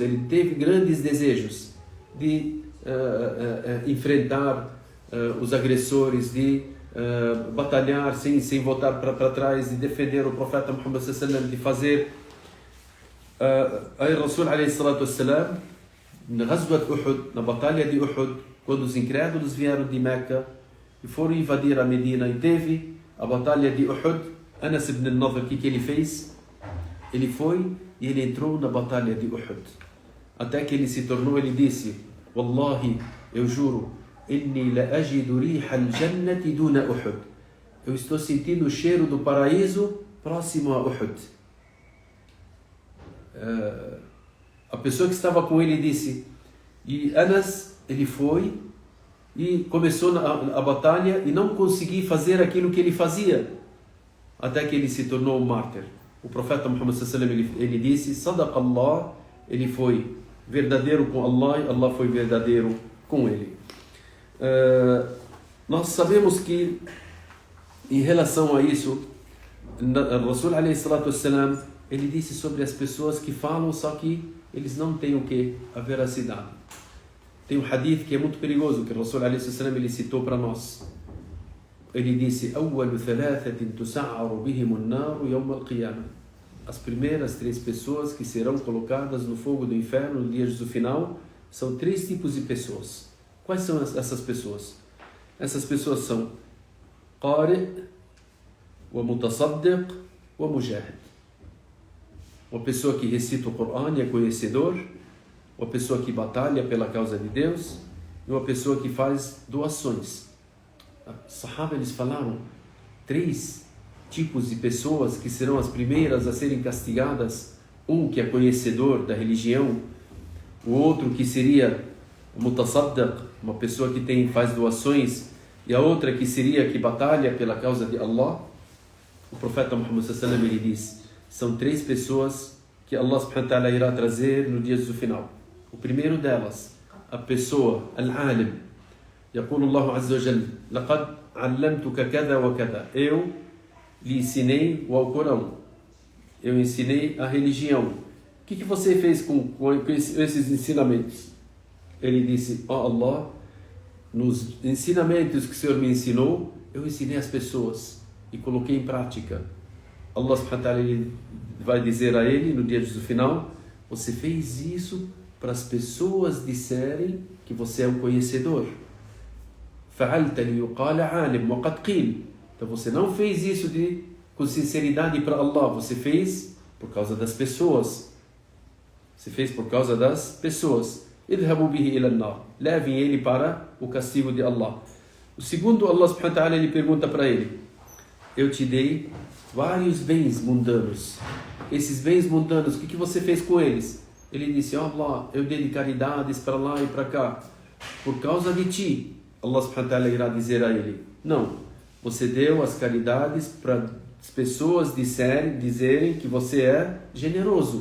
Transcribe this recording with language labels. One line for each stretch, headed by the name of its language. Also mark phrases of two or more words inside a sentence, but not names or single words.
Portuguese: Ele teve grandes desejos de enfrentar os agressores, de batalhar sem voltar para trás, de defender o profeta Muhammad sallallahu de fazer aí Rasul sallallahu na Ghazwat Uhud, na batalha de Uhud, quando os incrédulos vieram de Meca e foram invadir a Medina e teve a batalha de Uhud, Anas ibn Nadr, o que ele fez? Ele foi e ele entrou na batalha de Uhud. Até que ele se tornou, ele disse, Wallahi, eu juro,
Arabic: إني لأجد ريح الجنة دون أحد.
Portuguese: Eu estou sentindo o cheiro do paraíso próximo a Uhud. A pessoa que estava com ele disse, e Anas, ele foi e começou a batalha e não conseguiu fazer aquilo que ele fazia, até que ele se tornou um mártir. O profeta Muhammad
Arabic: صلى الله عليه وسلم,
Portuguese: ele disse,
Arabic: صدق الله,
Portuguese: ele foi verdadeiro com Allah e Allah foi verdadeiro com ele. Nós sabemos que, em relação a isso, o Rasul
Arabic: عليه الصلاة والسلام,
Portuguese: ele disse sobre as pessoas que falam, só que eles não têm o que? A veracidade. Tem um hadith que é muito perigoso, que o Rasul
Arabic: عليه السلام
Portuguese: ele citou para nós. Ele disse,
Arabic: أول ثلاثة تسعر بهم النار يوم القيامة.
Portuguese: As primeiras 3 pessoas que serão colocadas no fogo do inferno no dia do final são 3 tipos de pessoas. Quais são essas pessoas? Essas pessoas são
Arabic: قارئ ومتصدق ومجاهد.
Portuguese: Uma pessoa que recita o Corão e é conhecedor, uma pessoa que batalha pela causa de Deus e uma pessoa que faz doações. Os Sahaba, eles falaram 3 tipos de pessoas que serão as primeiras a serem castigadas. Um que é conhecedor da religião, o outro que seria mutasaddaq, uma pessoa que faz doações, e a outra que seria que batalha pela causa de Allah. O profeta Muhammad
Arabic: صلى الله عليه وسلم
Portuguese: ele diz, são 3 pessoas que
Arabic: الله سبحانه وتعالى
Portuguese: irá trazer no dia do final. O primeiro delas, a pessoa, al-alim.
Arabic: يقول الله عز وجل لقد علمتك كذا وكذا.
Portuguese: Eu lhe ensinei o Alcorão. Eu ensinei a religião. O que você fez com esses ensinamentos? Ele disse, Allah, nos ensinamentos que o Senhor me ensinou, eu ensinei as pessoas e coloquei em prática.
Arabic: الله سبحانه وتعالى
Portuguese: vai dizer a ele no dia do final, você fez isso para as pessoas disserem que você é um conhecedor.
Arabic: فعلت ليقال عالم وقد قيل.
Portuguese: Então você não fez isso com sinceridade para Allah, você fez por causa das pessoas. Você fez por causa das pessoas.
Arabic: اذهبوا به إلى النار.
Portuguese: Levem ele para o castigo de Allah. O segundo,
Arabic: الله سبحانه وتعالى
Portuguese: ele pergunta para ele, eu te dei vários bens mundanos. Esses bens mundanos, o que você fez com eles? Ele disse, Allah, eu dei de caridades para lá e para cá. Por causa de ti,
Arabic: الله سبحانه وتعالى
Portuguese: irá dizer a ele, não, você deu as caridades para as pessoas dizerem que você é generoso.